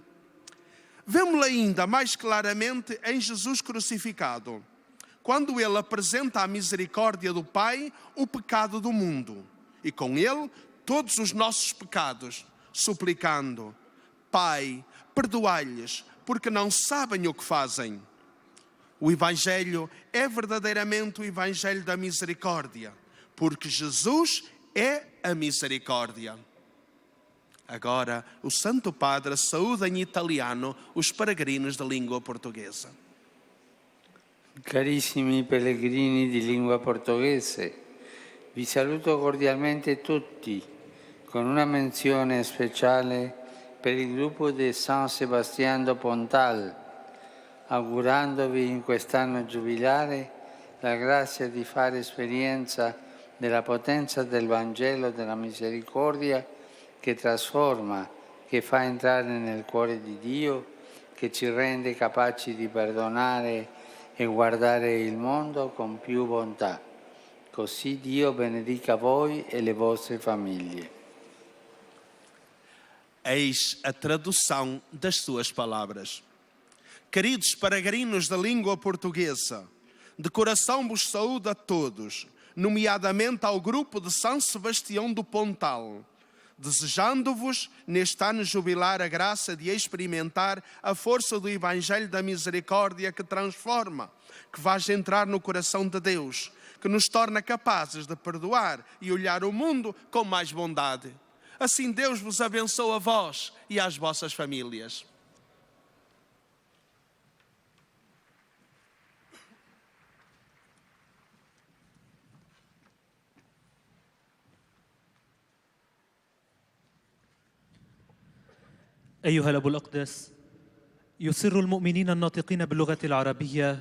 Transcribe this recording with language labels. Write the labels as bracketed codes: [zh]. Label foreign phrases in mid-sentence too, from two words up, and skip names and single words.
[pt] Vemo-lo ainda mais claramente em Jesus crucificado, quando ele apresenta à misericórdia do Pai o pecado do mundo, e com ele todos os nossos pecados, suplicando: Pai, perdoai-lhes, porque não sabem o que fazem. O Evangelho é verdadeiramente o Evangelho da misericórdia, porque Jesus é a misericórdia. Agora, o Santo Padre saúda em italiano os peregrinos da língua portuguesa. [it] Carissimi pellegrini di lingua portoghese, vi saluto cordialmente tutti, con una menzione speciale per il gruppo di San Sebastián do Pontal, augurandovi in quest'anno giubilare la grazia di fare esperienza della potenza del Vangelo della misericordia che trasforma, che fa entrare nel cuore di Dio, che ci rende capaci di perdonare e guardare il mondo con più bontà. Così Dio benedica voi e le vostre famiglie. [pt] Eis a tradução das suas palavras. Queridos peregrinos da língua portuguesa, de coração vos saúdo a todos, nomeadamente ao grupo de São Sebastião do Pontal, desejando-vos neste ano jubilar a graça de experimentar a força do Evangelho da misericórdia que transforma, que faz entrar no coração de Deus, que nos torna capazes de perdoar e olhar o mundo com mais bondade. Assim Deus vos abençoe a vós e às vossas famílias. [ar] أيها الأب الأقدس، يسر المؤمنين الناطقين باللغة العربية